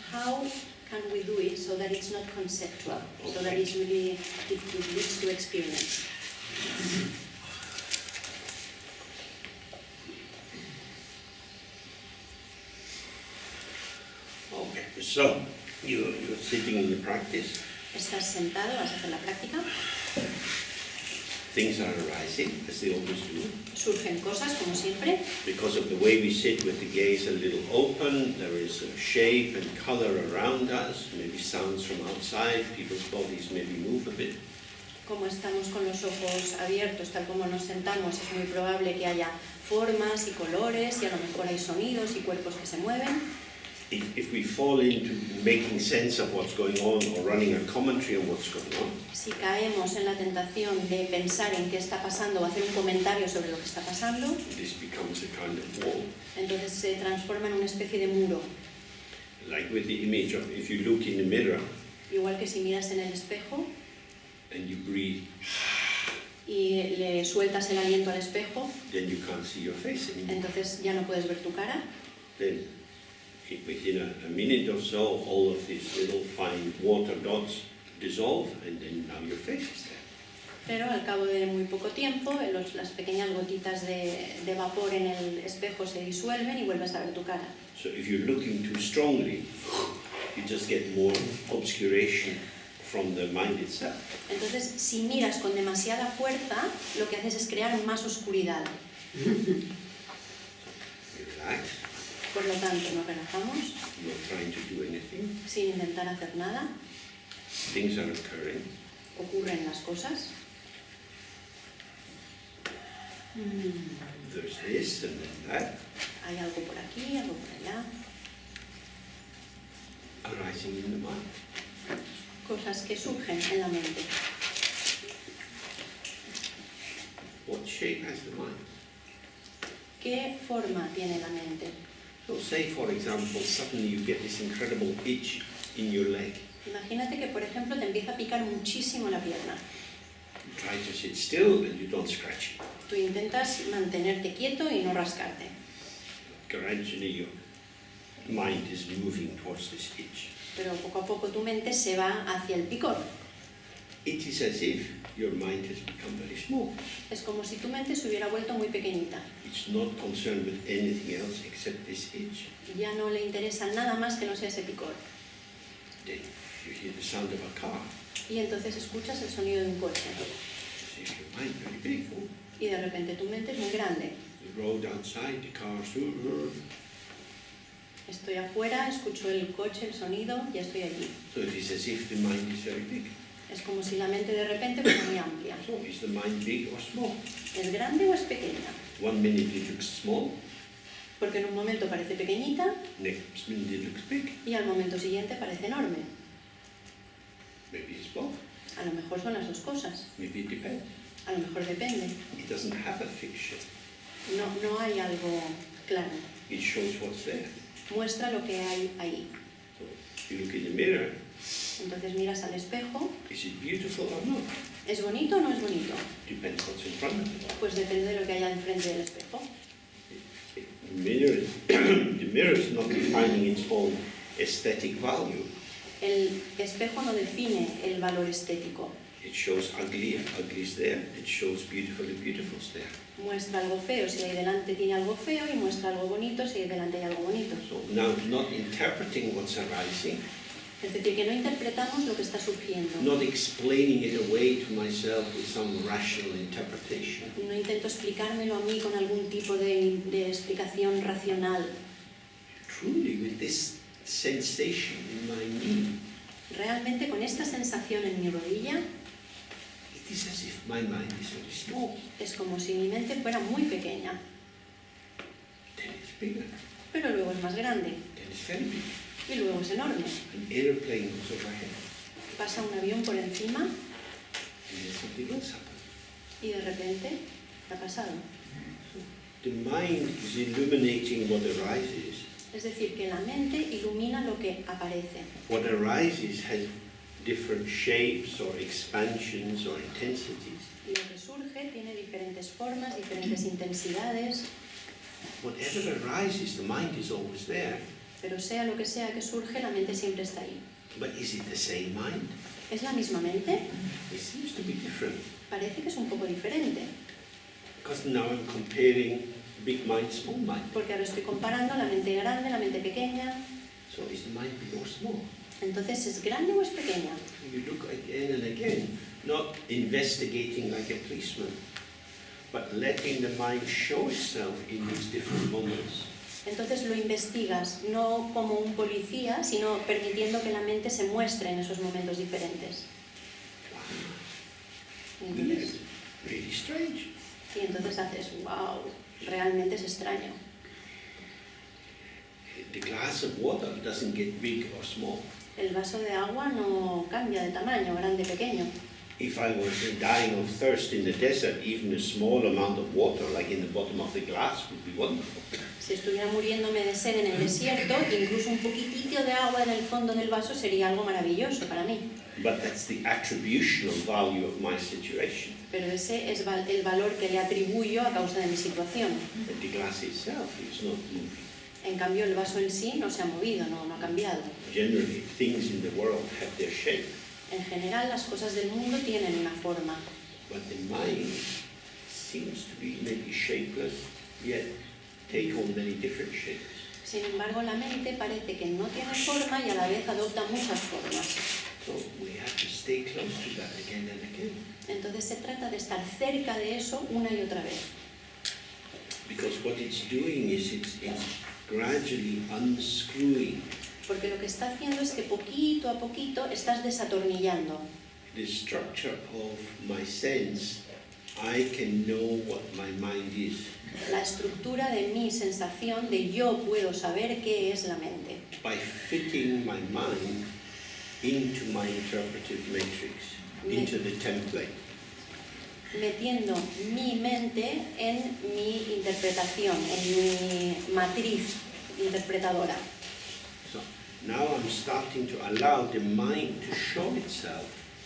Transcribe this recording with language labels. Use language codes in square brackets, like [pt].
[en] How can we do it so that it's not conceptual, so that it's really, it leads to experience? Okay, so you're sitting in the practice. [es] Estás sentado, vas a hacer la práctica, [en] Things are arising, as they always do. [es] surgen cosas como siempre, [en] Because of the way we sit with the gaze a little open, there is a shape and color around us, maybe sounds from outside, people's bodies maybe move a bit. [es] como estamos con los ojos abiertos, tal como nos sentamos, es muy probable que haya formas y colores y a lo mejor hay sonidos y cuerpos que se mueven. [en] If we fall into making sense of what's going on or running a commentary on what's going on, [es] Si caemos en la tentación de pensar en qué está pasando o hacer un comentario sobre lo que está pasando, [en] this becomes a kind of wall. [es] entonces se transforma en una especie de muro. [en] Like with the image of if you look in the mirror [es] Igual que si miras en el espejo [en] and you breathe, [es] y le sueltas el aliento al espejo, [en] then you can't see your face anymore. [es] entonces ya no puedes ver tu cara. [en] Then within a minute or so, all of these little fine water dots dissolve, and then now your face is there. [es] Pero al cabo de muy poco tiempo, las pequeñas gotitas de vapor en el espejo se disuelven y vuelves a ver tu cara. [en] So if you're looking too strongly, you just get more obscuration from the mind itself. [es] Entonces, si miras con demasiada fuerza, lo que haces es crear más oscuridad. [en] You relax, [es] Por lo tanto, nos relajamos [en] not trying to do anything. [es] sin intentar hacer nada. [en] Things are occurring. [es] Ocurren las cosas. [en] There's this and then that, [es] Hay algo por aquí, algo por allá. [en] arising in the mind. [es] Cosas que surgen en la mente. [en] What shape has the mind? [es] ¿Qué forma tiene la mente? [en] So say, for example, suddenly you get this incredible itch in your leg. [es] Imagínate que, por ejemplo, te empieza a picar muchísimo la pierna. [en] You try to sit still and you don't scratch it. [es] Tú intentas mantenerte quieto y no rascarte. [en] Gradually your mind is moving towards this itch. [es] Pero poco a poco tu mente se va hacia el picor. [en] It is as if your mind has become very small. [es] Es como si tu mente se hubiera vuelto muy pequeñita. [en] It's not concerned with anything else except this itch. [es] Ya no le interesa nada más que no sea ese picor. [en] Then you hear the sound of a car. [es] Y entonces escuchas el sonido de un coche. [en] You see your mind very big. Oh, [es] Y de repente tu mente es muy grande. [en] the road outside, the cars. [es] Estoy afuera, escucho el coche, el sonido, ya estoy allí. [en] So it is as if the mind is very big. [es] Es como si la mente de repente fuera muy amplia. [en] So is the mind big or small? [es] ¿Es grande o es pequeña? [en] One minute it looks small, [es] Porque en un momento parece pequeñita [en] next minute it looks big. [es] y al momento siguiente parece enorme. [en] Maybe it's both. [es] A lo mejor son las dos cosas. [en] Maybe it depends. [es] A lo mejor depende. [en] It doesn't have a fixture. [es] No hay algo claro. [en] It shows what's there. [es] Muestra lo que hay ahí. [en] So you look in the mirror, [es] Entonces miras al espejo. [en] is it beautiful or not? [es] ¿Es bonito o no es bonito? [en] Depends what's in front of it. [es] Pues depende de lo que haya enfrente del espejo. [en] The mirror is not defining its own aesthetic value. [es] El espejo no define el valor estético. [en] It shows ugly if ugly is there. It shows beautiful if beautiful is there. [es] Muestra algo feo si ahí delante tiene algo feo y muestra algo bonito si ahí delante hay algo bonito. [en] So now not interpreting what's arising, [es] Es decir, que no interpretamos lo que está surgiendo. [en] not explaining it away to myself with some rational interpretation. [es] No intento explicármelo a mí con algún tipo de explicación racional. [en] Truly with this sensation in my knee, [es] Realmente con esta sensación en mi rodilla [en] it is as if my mind is very small. [es] es como si mi mente fuera muy pequeña, [en] Then it's bigger. [es] pero luego es más grande [en] Then it's very big. [es] y luego es enorme. [en] An aeroplane goes overhead. [es] Pasa un avión por encima [en] And then something else happens. [es] y de repente ha pasado. [en] The mind is illuminating what arises. [es] Es decir, que la mente ilumina lo que aparece. [en] What arises has different shapes or expansions or intensities. [es] Y lo que surge tiene diferentes formas, diferentes intensidades, [en] Whatever arises, the mind is always there. [es] pero sea lo que sea que surge, la mente siempre está ahí. [en] But is it the same mind? [es] ¿Es la misma mente? [en] It seems to be different. [es] Parece que es un poco diferente, [en] Because now I'm comparing big mind, small mind. [es] porque ahora estoy comparando la mente grande, la mente pequeña. [en] So is the mind big or small? [es] Entonces, ¿es grande o es pequeña? [en] You look again and again, not investigating like a policeman, but letting the mind show itself in these different moments. [es] Entonces lo investigas no como un policía, sino permitiendo que la mente se muestre en esos momentos diferentes. Y entonces, [en] Really strange. [es] y entonces haces, wow, realmente es extraño. [en] The glass of water doesn't get big or small. [es] El vaso de agua no cambia de tamaño, grande, pequeño. [en] If I was dying of thirst in the desert, even a small amount of water, like in the bottom of the glass, would be wonderful. [es] Si estuviera muriéndome de sed en el desierto, incluso un poquitito de agua en el fondo del vaso sería algo maravilloso para mí. [en] But that's the attributional value of my situation. [es] Pero ese es el valor que le atribuyo a causa de mi situación. [en] But the glass itself is not moving. [es] En cambio, el vaso en sí no se ha movido, no ha cambiado. [en] Generally, things in the world have their shape, [es] En general, las cosas del mundo tienen una forma, [en] but the mind seems to be maybe shapeless, yet take on many different shapes. [es] sin embargo, la mente parece que no tiene forma y a la vez adopta muchas formas. [en] So we have to stay close to that again and again, [es] Entonces se trata de estar cerca de eso una y otra vez. [en] because what it's doing is it's gradually unscrewing [es] Porque lo que está haciendo es que poquito a poquito estás desatornillando. [en] the structure of my sense. I can know what my mind is [es] La estructura de mi sensación de yo puedo saber qué es la mente. [en] by fitting my mind into my interpretive matrix, into the template. [es] Metiendo mi mente en mi interpretación, en mi matriz interpretadora. [en] So now I'm starting to allow the mind to show itself